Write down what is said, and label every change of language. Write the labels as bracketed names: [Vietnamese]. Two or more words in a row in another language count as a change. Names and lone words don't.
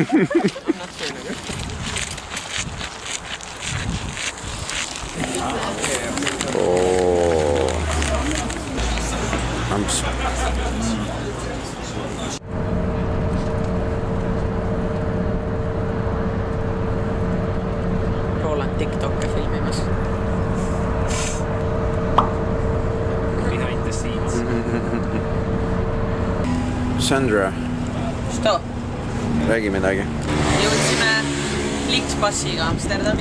[Estonian] Amps. Roland TikTok'e filmimas. [English] Behind the scenes. [Estonian] Sandra, Sto? räägi midagi. Jõudsime Flixbussiga Amsterdami.